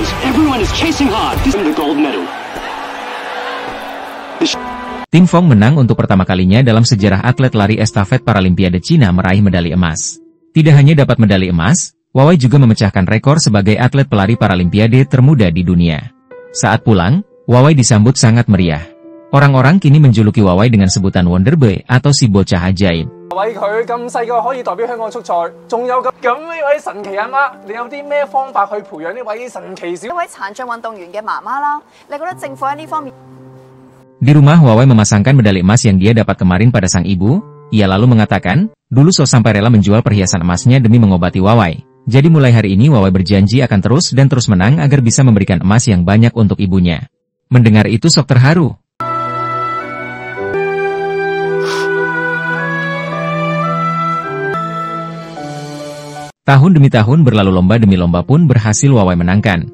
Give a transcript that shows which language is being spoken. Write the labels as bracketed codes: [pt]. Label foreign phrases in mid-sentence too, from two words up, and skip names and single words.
[en] Everyone is chasing hard. This is the gold medal. [id] Tim Fong menang untuk pertama kalinya dalam sejarah atlet lari estafet Paralimpiade Cina meraih medali emas. Tidak hanya dapat medali emas, Wawai juga memecahkan rekor sebagai atlet pelari Paralimpiade termuda di dunia. Saat pulang, Wawai disambut sangat meriah. Orang-orang kini menjuluki Wawai dengan sebutan [en] Wonder Boy [id] atau si bocah ajaib. [yue] 為佢咁細個可以代表香港出賽，仲有咁呢位神奇阿媽，你有啲咩方法去培養呢位神奇小？一位殘障運動員嘅媽媽啦，你覺得政府喺呢方面？ [id] Di rumah Wawai memasangkan medali emas yang dia dapat kemarin pada sang ibu. Ia lalu mengatakan, dulu So sampai rela menjual perhiasan emasnya demi mengobati Wawai. Jadi mulai hari ini Wawai berjanji akan terus dan terus menang agar bisa memberikan emas yang banyak untuk ibunya. Mendengar itu Sok terharu. Tahun demi tahun berlalu lomba demi lomba pun berhasil Wawai menangkan.